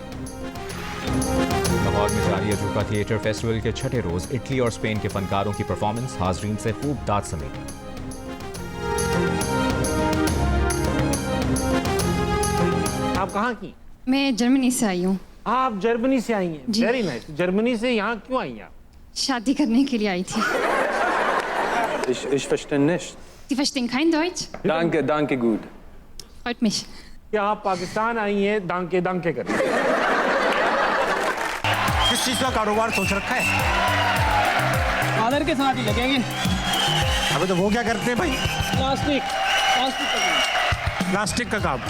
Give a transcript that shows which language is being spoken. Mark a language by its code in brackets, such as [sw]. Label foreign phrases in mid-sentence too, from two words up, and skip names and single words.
[ur] لاہور میں جاری عجوبہ تھیٹر فیسٹیول کے 6ٹھے روز اٹلی اور اسپین کے فنکاروں کی پرفارمنس حاضرین سے خوب داد سمیٹی. آپ کہاں کی? میں جرمنی سے آئی ہوں. آپ جرمنی سے آئی ہیں? [en] very nice. [ur] جرمنی سے یہاں کیوں آئی ہیں آپ? شادی کرنے کے لیے آئی تھی. [de] Ich verstehe nicht. Sie verstehen kein Deutsch? Danke, gut. Freut mich. [ur] کیا آپ پاکستان آئی ہیں [de] danke danke [ur] کرنے? کس چیز کا کاروبار سوچ رکھا ہے? فادر کے ساتھ ہی لگیں گے. ابے تو وہ کیا کرتے ہیں بھائی? پلاسٹک پلاسٹک کا پلاسٹک کا کام,